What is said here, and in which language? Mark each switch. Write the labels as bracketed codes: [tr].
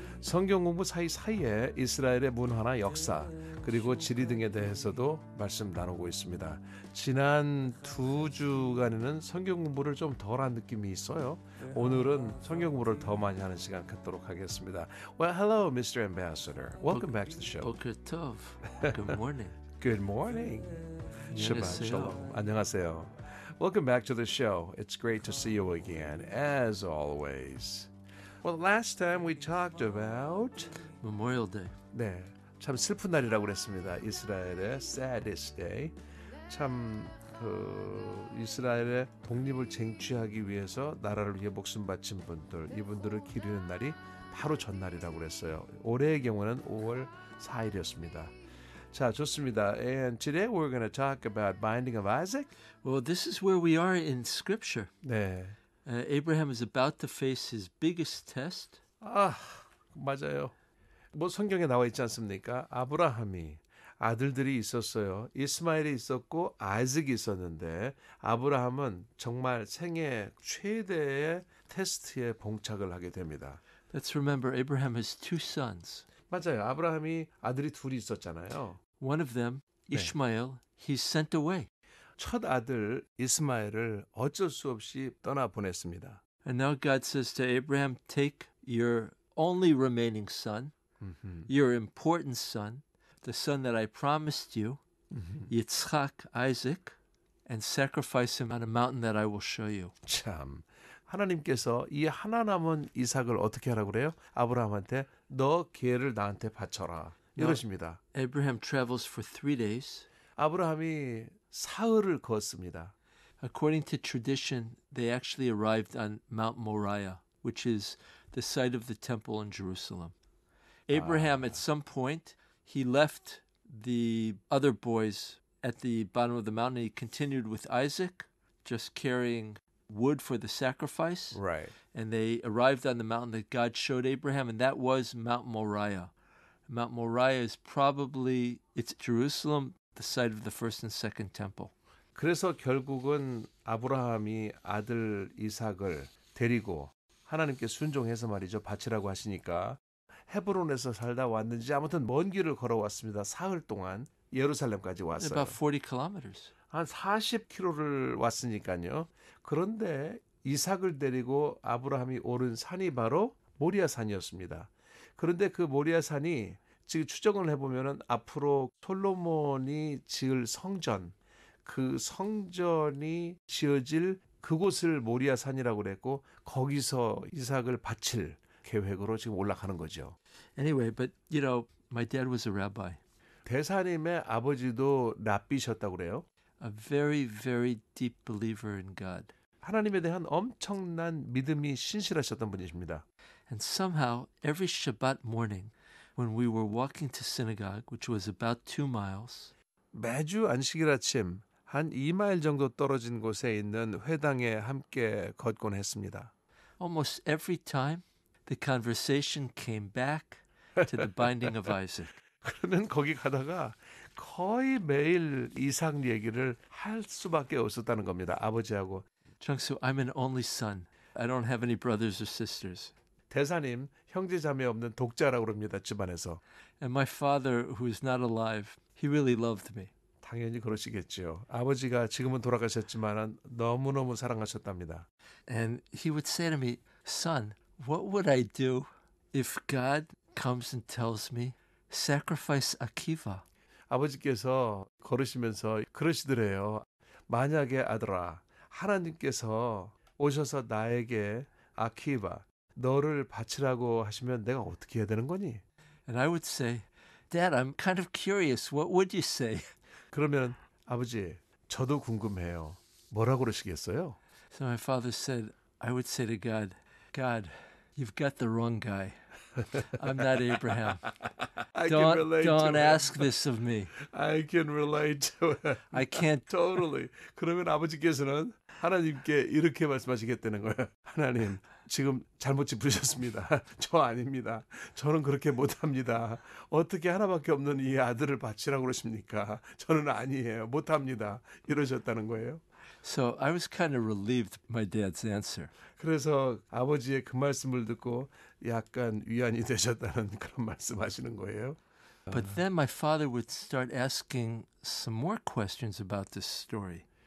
[ko] 성경 공부 사이사이에 이스라엘의 문화나 역사 그리고 지리 등에 대해서도 말씀 나누고 있습니다. 지난 2주간에는 성경 공부를 좀 덜한 느낌이 있어요. 오늘은 성경 공부를 더 많이 하는 시간 갖도록 하겠습니다. [en] Well, hello, Mr. Ambassador. Welcome back to the show. [he] Boker Tov. [en] Good morning. Good morning. [he] Shabbat Shalom. [ko] 안녕하세요. [en] Welcome back to the show. It's great to see you again, as always. Well, last time we talked about Memorial Day. [ko] 네, 참 슬픈 날이라고 그랬습니다. 이스라엘의 [en] saddest day. [ko] 참 이스라엘의 독립을 쟁취하기 위해서 나라를 위해 목숨 바친 분들, 이분들을 기리는 날이 바로 전날이라고 그랬어요. 올해의 경우는 5월 4일이었습니다. 자, 좋습니다. [en] And today we're going to talk about binding of Isaac. Well, this is where we are in Scripture. [ko] 네. [en] Abraham is about to face his biggest test. [ko] 아, 맞아요. 뭐 성경에 나와 있지 않습니까? 아브라함이 아들들이 있었어요. 이스마엘이 있었고 아이작이 있었는데 아브라함은 정말 생애 최대의 테스트에 봉착을 하게 됩니다. [en] Let's remember Abraham has two sons. [ko] 맞아요. 아브라함이 아들이 둘이 있었잖아요. [en] One of them, Ishmael, he's sent away. [ko] 첫 아들 이스마엘을 어쩔 수 없이 떠나 보냈습니다. [en] And now God says to Abraham, take your only remaining son, your important son, the son that I promised you, Yitzchak, Isaac, and sacrifice him on a mountain that I will show you. [ko] 참, 하나님께서 이 하나 남은 이삭을 어떻게 하라고 그래요? 아브라함한테 너 걔를 나한테 바쳐라. 이러십니다. [en] Abraham travels for 3 days. [ko] 아브라함이 사흘을 걷습니다. [en] According to tradition, they actually arrived on Mount Moriah, which is the site of the temple in Jerusalem. Abraham, at some point, he left the other boys at the bottom of the mountain. He continued with Isaac, just carrying wood for the sacrifice. Right. And they arrived on the mountain that God showed Abraham, and that was Mount Moriah. Mount Moriah is probably, it's Jerusalem, the site of the first and second temple. [ko] 그래서 결국은 아브라함이 아들 이삭을 데리고 하나님께 순종해서 말이죠. 바치라고 하시니까 헤브론에서 살다 왔는지 아무튼 먼 길을 걸어왔습니다. 사흘 동안 예루살렘까지 왔어요. [en] About 40 kilometers. [ko] 한 40km를 왔으니까요. 그런데 이삭을 데리고 아브라함이 오른 산이 바로 모리아산이었습니다. 그런데 그 모리아산이 지금 추정을 해보면 앞으로 솔로몬이 지을 성전, 그 성전이 지어질 그곳을 모리아산이라고 그랬고 거기서 이삭을 바칠 계획으로 지금 올라가는 거죠. [en] Anyway, but you know, my dad was a rabbi. [ko] 대사님의 아버지도 랍비셨다고 그래요. [en] A very, very deep believer in God. [ko] 하나님에 대한 엄청난 믿음이 신실하셨던 분이십니다. [en] And somehow, every Shabbat morning, when we were walking to synagogue, which was about 2 miles, [ko] 매주 안식일 아침 한 2마일 정도 떨어진 곳에 있는 회당에 함께 걷곤 했습니다. [en] almost every time, the conversation came back to the binding of Isaac. [ko] 그러면 거기 가다가 거의 매일 이삭 얘기를 할 수밖에 없었다는 겁니다. 아버지하고. [en] Chungsu, I'm an only son. I don't have any brothers or sisters. [ko] 대사님, 형제 자매 없는 독자라고 그럽니다. 집안에서. [en] And my father, who is not alive, he really loved me. [ko] 당연히 그러시겠죠. 아버지가 지금은 돌아가셨지만 너무너무 사랑하셨답니다. [en] And he would say to me, son, what would I do if God comes and tells me, sacrifice Akiva? [ko] 아버지께서 걸으시면서 그러시더래요. 만약에 아들아, 하나님께서 오셔서 나에게 아키바, 너를 바치라고 하시면 내가 어떻게 해야 되는 거니? [en] And I would say, Dad, I'm kind of curious. What would you say? [ko] 그러면 아버지, 저도 궁금해요. 뭐라고 그러시겠어요? [en] So my father said, I would say to God, God, you've got the wrong guy. I'm not Abraham. I can relate Don't to ask it. this of me. I can relate to it. I can't. Totally. [ko] 그러면 아버지께서는 하나님께 이렇게 말씀하시겠다는 거예요. 하나님, 지금 잘못 짚으셨습니다. 저 아닙니다. 저는 그렇게 못합니다. 어떻게 하나밖에 없는 이 아들을 바치라고 그러십니까? 저는 아니에요. 못합니다. 이러셨다는 거예요. [en] So I was kind of relieved by Dad's answer. [ko] 그래서 아버지의 그 말씀을 듣고 약간 위안이 되셨다는 그런 말씀하시는 거예요. [en] But then my father would start asking some more questions about this story.